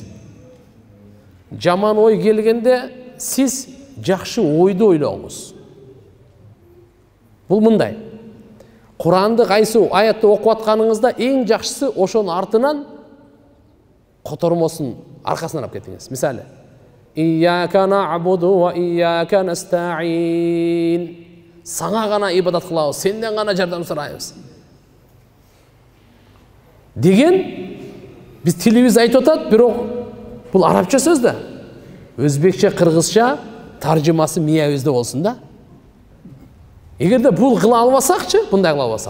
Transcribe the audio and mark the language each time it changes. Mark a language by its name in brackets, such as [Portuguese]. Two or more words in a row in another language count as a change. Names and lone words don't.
[Kyrgyz] Жаман ой келгенде сиз жакшы ойду ойлоңуз. Бул мындай. Куранды кайсы аятты окуп атканыңызда эң жакшысы ошонун артынан котормосун аркасынан алып кетиңиз. [Arabic] Мисалы, إياك نعبد وإياك نستعين. [Kyrgyz] Саңа гана ибадат кылабыз, сенден гана жардам сурайбыз. Деген биз тилибиз айтып атат, бирок бул арабча сөз да. Өзбекче, кыргызча таржымасы миябызда болсун да. Эгерде бул кыла албасакчы, мындай кыла албасак.